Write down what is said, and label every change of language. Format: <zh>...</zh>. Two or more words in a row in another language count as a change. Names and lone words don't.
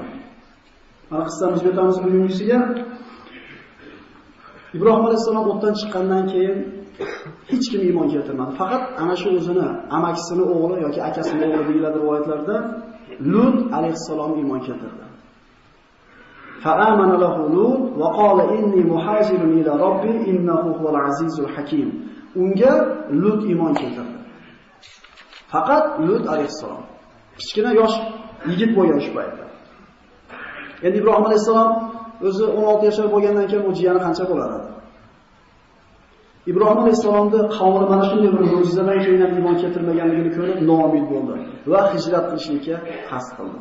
<uz>Mana qissamiz o'tamiz bugungisiga. Ibrohim alayhisalom o'tdan chiqqandan keyin hech kim iymon keltirmadi. Faqat ana shu o'zini amakisini o'g'li yoki akasini o'g'li deyiladi rivoyatlarda Lut alayhisalom iymon keltirdi.</uz> <ar>فآمن له لوط وقال إني مهاجر إلى ربي إنه هو العزيز الحكيم.</ar> <uz>Unga Lut iymon keltirdi. Faqat Lut alayhisalom. Kichkina yosh yigit bo'lgan shu paytda. Endi Ibrohim alayhisalom o'zi 16 yoshar bo'lgandan keyin u jiyani qancha bo'lar edi? Ibrohim alayhisalomning qavmi mana shunday bir mo'jizadan keyin ham iymon keltirmaganligini ko'rib noumid bo'ldi va hijrat qilishga qasd qildi.</uz>